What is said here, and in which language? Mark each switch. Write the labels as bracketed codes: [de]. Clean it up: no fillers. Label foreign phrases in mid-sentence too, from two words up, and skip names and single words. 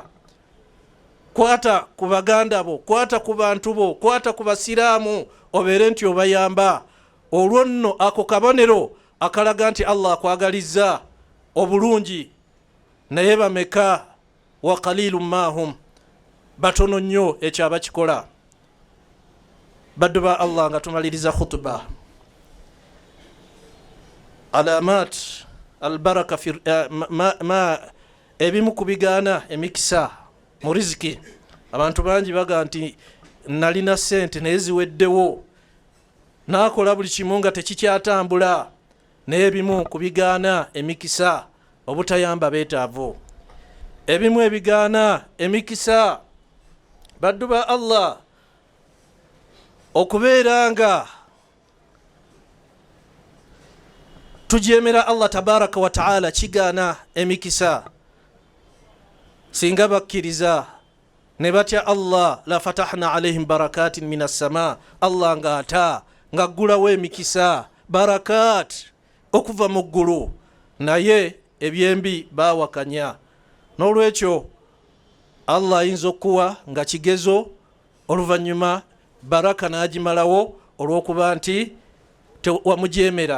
[lg] Kwata ku baganda bo, kwata ku bantu bo, kwata ku basiraamu, obeere nti obayamba. Olwo nno ako kabonero akalaga nti Allah akwagalizza obulungi. Naye bameka [ar] وقليل ما هم, [lg] batono nnyo ekyo abakikola. Baddu ba Allah nga tumaliriza khutba, [ar] علامة البركة في [lg] ma ebimu kubigaana emikisa mu riziki. Abantu bangi baga nti nalina sente naye ziweddewo, nakola buli kimu nga tekikyatambula. Naye ebimu kubigaana emikisa, obutayamba beetaavu. Ebimu ebigaana emikisa baddu ba Allah okubeera nga tujemera Allah [ar] تبارك وتعالى [lg] kigaana emikisa. Singa bakkiriza ne batya Allah [ar] لفتحنا عليهم بركات من السماء, [lg] Allah ngaata ngaggulawo emikisa barakat okuva mu ggulu. Naye ebyembi bawakanya. N'olwekyo Allah ayinza okuwa nga kigezo, oluvannyuma baraka n'agimalawo olw'okuba nti wamujemera.